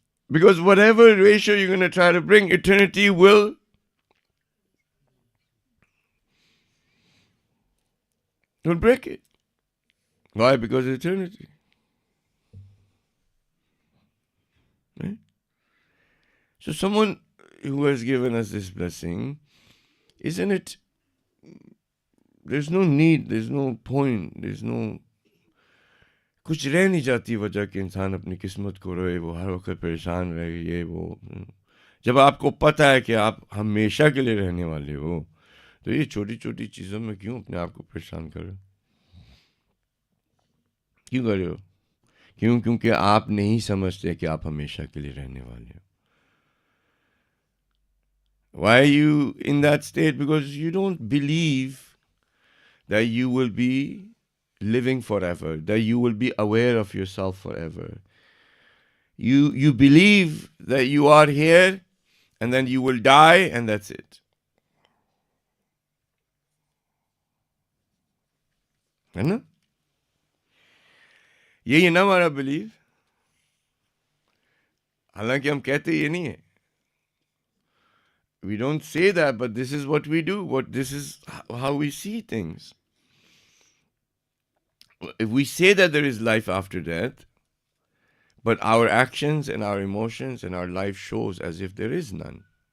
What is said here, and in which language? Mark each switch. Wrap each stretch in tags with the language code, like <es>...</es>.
<en>Because whatever ratio you're going to try to bring, eternity will break it. Why? Because eternity. Right? So someone who has given us this blessing, isn't it? There's no need, there's no point, there's no...</en> <hi>कुछ रह नहीं जाती वजह कि इंसान अपनी किस्मत को रोए, वो हर वक्त परेशान रहे, ये वो. जब आपको पता है कि आप हमेशा के लिए रहने वाले हो, तो ये छोटी छोटी चीज़ों में क्यों अपने आप को परेशान कर रहे हो? क्यों कर रहे हो? क्यों? क्योंकि आप नहीं समझते कि आप हमेशा के लिए रहने वाले हो.</hi> <en>Why are you in that state? Because you don't believe that you will be living forever, that you will be aware of yourself forever. You believe that you are here and then you will die and that's it.</en> <hi>है ना? ये ना हमारा belief. हालांकि हम कहते ये नहीं है.</hi> <en>We don't say that, but this is what we do. This is how we see things. If we say that there is life after death, but our actions and our emotions and our life shows as if there is none.</en>